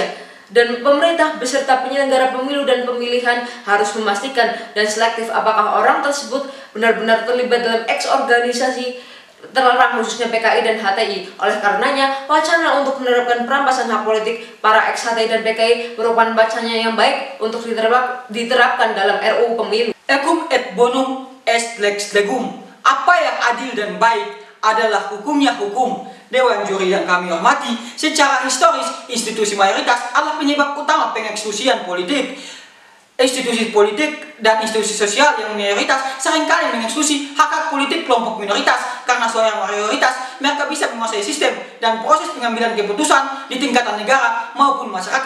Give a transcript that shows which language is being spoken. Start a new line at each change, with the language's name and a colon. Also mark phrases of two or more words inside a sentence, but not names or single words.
Indonesian: Dan pemerintah beserta penyelenggara pemilu dan pemilihan harus memastikan dan selektif apakah orang tersebut benar-benar terlibat dalam organisasi terlarang khususnya PKI dan HTI. Oleh karenanya, wacana untuk menerapkan perampasan hak politik para XHTI dan PKI merupakan wacana yang baik untuk diterapkan dalam RUU Pemilu.
Latin: Ecum et bonum est lex legum.
Indonesian: Apa yang adil dan baik adalah hukumnya hukum. Dewan Juri yang kami hormati, secara historis institusi mayoritas adalah penyebab utama pengeksklusian politik. Institusi politik dan institusi sosial yang mayoritas seringkali mengeksklusi hak-hak politik kelompok minoritas karena seorang mayoritas mereka bisa menguasai sistem dan proses pengambilan keputusan di tingkatan negara maupun masyarakat.